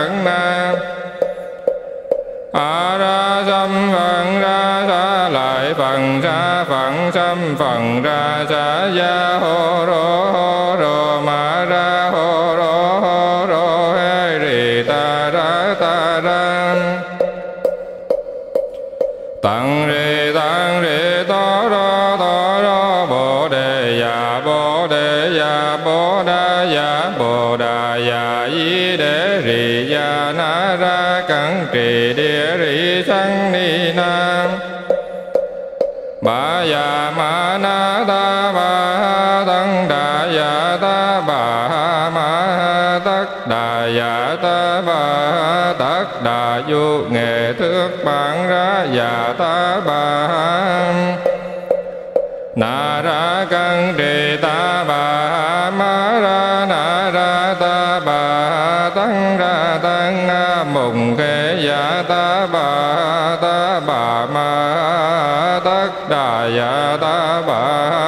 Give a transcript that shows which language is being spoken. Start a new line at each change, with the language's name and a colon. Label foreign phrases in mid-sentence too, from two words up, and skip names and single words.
Sanskrit: a ra dâm phần ra sa lại phần ra phần xâm phần ra sa ya hô rô ma ra hô rô hê rì ta ra tặng rì to rô bồ đề ya bồ đà ya di đế rì ya na ra cẩn trì địa rì sanh ni nam bà ya ma na ta bà tăng đà ya ta bà ma tất đà ya ta bà tất đà du nghệ thước bản ra ya ta bà na ra cẩn trì ta bà ma ra na ra ta bà tăng ra tăng mùng khê ya ta bà ma tất đà ya ta bà